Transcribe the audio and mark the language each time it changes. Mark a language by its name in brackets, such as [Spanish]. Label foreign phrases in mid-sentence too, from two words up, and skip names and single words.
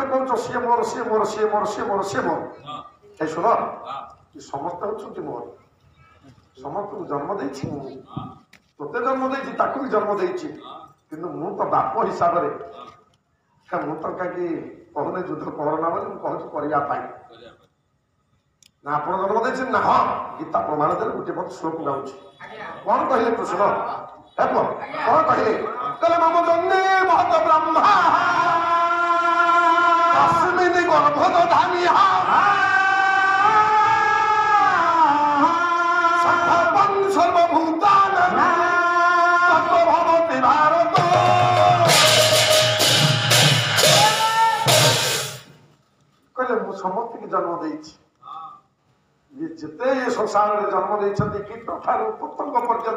[Odia] କହୁଛ ସିଏ ମୋର ସିଏ ମୋର ସିଏ ମୋର ସିଏ ମୋର ସିଏ ମୋର ଏ ଶୁଣ ସମସ୍ତେ ହଉଛନ୍ତି ମୋର ସମସ୍ତଙ୍କୁ ଜନ୍ମ ଦେଇଛି ମୁଁ ତୋତେ ଜନ୍ମ ଦେଇଛି ତାକୁ ବି ଜନ୍ମ ଦେଇଛି କିନ୍ତୁ ମୁଁ ତ ବାପ ହିସାବରେ ମୁଁ ତ କାହିଁକି କହୁନି ଯୁଦ୍ଧ କରନା ବୋଲି ମୁଁ କହୁଛି କରିବା ପାଇଁ ନା ଆପଣ ଜନ୍ମ ଦେଇଛନ୍ତି ନା ହଁ ଗୀତା ପ୍ରମାଣ ଦେଲେ ଗୋଟିଏ ପଦ ଶ୍ଲୋକ ଗାଉଛି କଣ କହିଲେ କୃଷ୍ଣ କଣ କହିଲେ କହିଲେ [Sanskrit] ମମ ଜନ୍ମେ ମହତ ବ୍ରହ୍ମା अस्मिन् गर्भदधान्यः सम्भवं सर्वभूतानां ततो भवति भारत [Odia] कहले ମୁଁ ସମସ୍ତଙ୍କୁ ଜନ୍ମ ଦେଇଛି ଯେତେ ସଂସାରରେ ଜନ୍ମ ଦେଇଛନ୍ତି କୀଟ ଠାରୁ ପତଙ୍ଗ ପର୍ଯ୍ୟନ୍ତ